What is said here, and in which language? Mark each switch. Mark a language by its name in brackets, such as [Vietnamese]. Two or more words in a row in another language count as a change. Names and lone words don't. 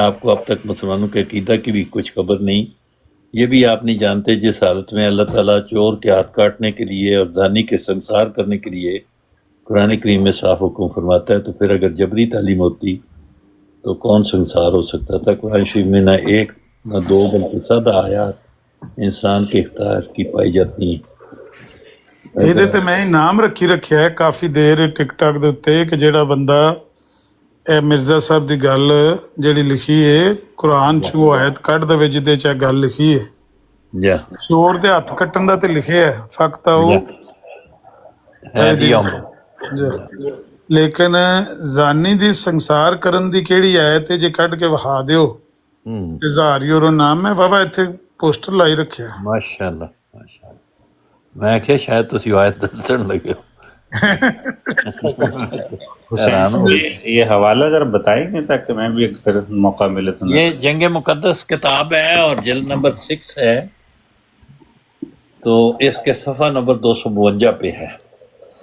[Urdu] آپ کو اب تک مسلمانوں کے عقیدہ کی بھی کچھ خبر نہیں. یہ بھی آپ نہیں جانتے جس حالت میں اللہ تعالیٰ چور کے ہاتھ کاٹنے کے لیے اور زانی کے سنسار کرنے کے لیے قرآن کریم میں صاف حکم فرماتا ہے، تو پھر اگر جبری تعلیم ہوتی تو کون سنسار ہو سکتا تھا؟ قرآن شریف میں نہ ایک نہ دو بلکہ 100 آیات انسان کے اختیار کی پائی جاتی ہیں. [Punjabi] ਇਹਦੇ ਤੇ ਮੈਂ ਇਨਾਮ ਰੱਖਿਆ ਹੈ ਕਾਫੀ ਦੇਰ ਟਿਕਟੌਕ ਦੇ ਉੱਤੇ ਕਿ ਜਿਹੜਾ ਬੰਦਾ ਇਹ ਮਿਰਜ਼ਾ ਸਾਹਿਬ ਦੀ ਗੱਲ ਜਿਹੜੀ ਲਿਖੀ ਹੈ ਕੁਰਾਨ ਚ ਉਹ ਆਇਤ ਕੱਢ ਦੇਵੇ ਜਿਹਦੇ ਚ ਇਹ ਗੱਲ ਲਿਖੀ ਹੈ. یا ਚੋਰ ਦੇ ਹੱਥ ਕੱਟਣ ਦਾ ਤੇ ਲਿਖਿਆ ਹੈ, ਫਕਤ ਉਹ ہے جی ہم ਲੇਕਿਨ ਜ਼ਾਨੀ ਦੀ ਸੰਸਾਰ ਕਰਨ ਦੀ ਕਿਹੜੀ ਆਇਤ ਹੈ ਜੇ ਕੱਢ ਕੇ ਵਹਾ ਦਿਓ ਤੇ 1000 ਯੂਰੋ ਨਾਮ ਹੈ. ਬਾਬਾ ਇੱਥੇ ਪੋਸਟਰ ਲਾਈ ਰੱਖਿਆ. [Arabic] ماشاء اللہ ماشاء اللہ. [Punjabi] میں کہ شاید تسی آیت دسن لگے ہو. [Urdu] حسین یہ حوالہ ذرا بتائیں گے تاکہ میں بھی اگر موقع ملے تو. یہ جنگ مقدس کتاب ہے اور جلد نمبر 6 ہے، تو اس کے صفحہ نمبر 252 پہ ہے.